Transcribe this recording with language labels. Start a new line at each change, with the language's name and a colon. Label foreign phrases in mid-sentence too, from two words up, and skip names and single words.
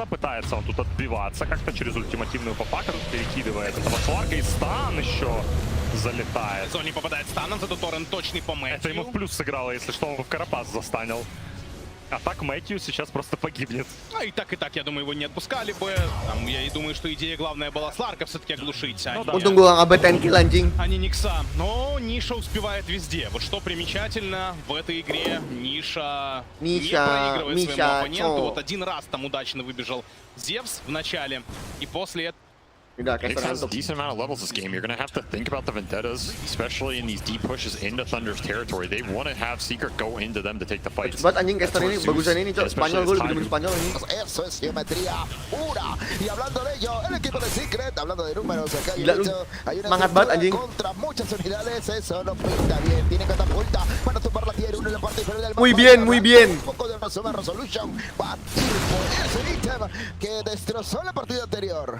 Russian: Пытается он тут отбиваться как-то через ультимативную попаку. Перекидывает этого Сларка. И стан еще залетает. Он не попадает станом, зато Торрен точный по Мэтью. Это ему в плюс сыграло, если что, он в Карапас застанил. А так Мэтью сейчас просто погибнет. А и так, я думаю, его не отпускали бы. Там, я и думаю, что идея главная была Сларка все-таки оглушить.
Indonesian: Untung gua nggak ngebet 10 kill anjing.
Russian: А не Никса. Но Ниша успевает везде. Вот что примечательно, в этой игре Ниша не проигрывает своему оппоненту. Вот один раз там удачно выбежал Зевс в начале. И после этого...
English: Nix has a decent amount of levels this game. You're going to have to think about the Vendettas, especially in these deep pushes into Thunder's territory. They want to have Secret go into them to take the fights.
Indonesian: Buat anjing caster ini bagusan ini, Cok. Spanyol, gue lebih demen Spanyol ini.
Spanish: Eso es geometría pura. Y hablando de ello, el equipo de Secret, hablando de números, acá hay una estructura contra muchas unidades. Eso no pinta bien. Tiene catapulta para topar la tier 1 en la parte inferior del mapa. Muy bien, muy bien. Un poco de resolution. Va a ir por ese ítem que destrozó la partida anterior.